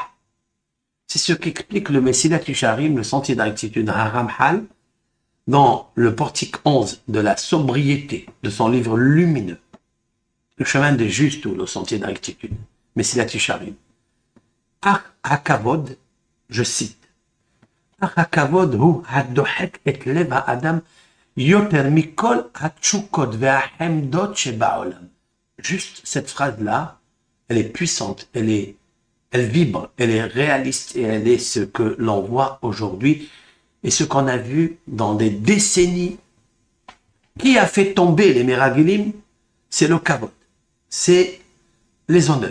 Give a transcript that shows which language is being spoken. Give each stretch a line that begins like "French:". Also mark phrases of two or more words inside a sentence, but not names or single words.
French: C'est ce qu'explique le Mesilat Yesharim, le sentier de la rectitude Haramhal, dans le portique 11 de la sobriété de son livre lumineux, le chemin des justes ou le sentier de la rectitude, Mesilat Yesharim. Hakavod, je cite,
Hebrew: הכבוד הוא הדוחק את לב האדם יותר מכל התשוקות והחמדות שבעולם.
French: Juste cette phrase-là, elle est puissante, elle est elle vibre, elle est réaliste et elle est ce que l'on voit aujourd'hui et ce qu'on a vu dans des décennies. Qui a fait tomber les Meragilim? C'est le kavod, c'est les honneurs.